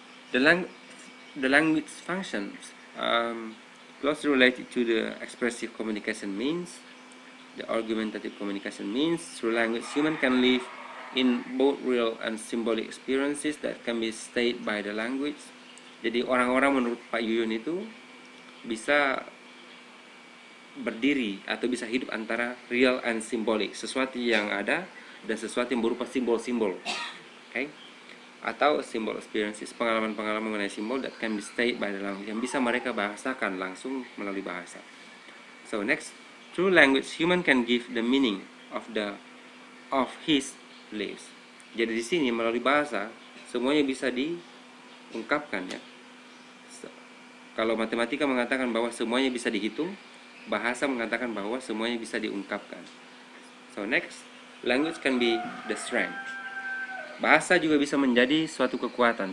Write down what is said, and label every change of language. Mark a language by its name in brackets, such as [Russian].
[English] The language functions closely related to the expressive communication means, the argumentative communication means. Through language, human can live in both real and symbolic experiences that can be stated by the language. [Indonesian] Jadi orang-orang menurut Pak Yuyun itu bisa berdiri atau bisa hidup antara [English] real and symbolic, [Indonesian] sesuatu yang ada dan sesuatu yang berupa simbol-simbol, okay? Atau [English] symbol experiences, [Indonesian] pengalaman-pengalaman mengenai simbol [English] that can be stated by the language, [Indonesian] yang bisa mereka bahasakan langsung melalui bahasa. [English] So next, through language, human can give the meaning of his lives. [Indonesian] Jadi di sini melalui bahasa semuanya bisa diungkapkan ya. Kalau matematika mengatakan bahwa semuanya bisa dihitung, bahasa mengatakan bahwa semuanya bisa diungkapkan. [English] So next, language can be the strength. [Indonesian] Bahasa juga bisa menjadi suatu kekuatan.